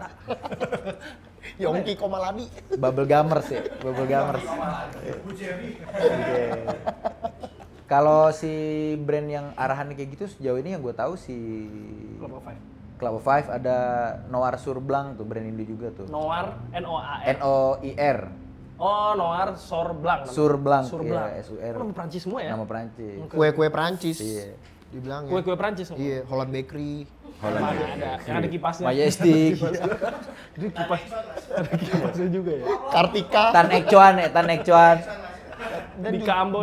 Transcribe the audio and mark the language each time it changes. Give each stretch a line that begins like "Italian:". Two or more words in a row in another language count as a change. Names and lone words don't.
Indonesian: Yongki Komaladi. Bubble Gummers ya, Bubble Gummers. Oke. Kalau si brand yang arahannya kayak gitu sejauh ini yang gue tahu si Club of Five. Club of Five ada Noir Sur Blanc tuh brand Indo juga tuh. Noir, N-O-A-R. Noir Oh, Noir Sur Blanc. Sur Blanc, Sur iya, Blanc. S-U-R. Nama Prancis semua ya? Nama Prancis. Kue-kue Prancis. Iya. Dibilang ya. Kue-kue Prancis semua. Iya, Holland Bakery. Holland ada. Yang ada kipasnya. Majestic. Jadi kipas. Ada kipasnya juga ya. Kartika. Tan Ek Chuan ya, Tan Ek Chuan. Dan Bika Ambon.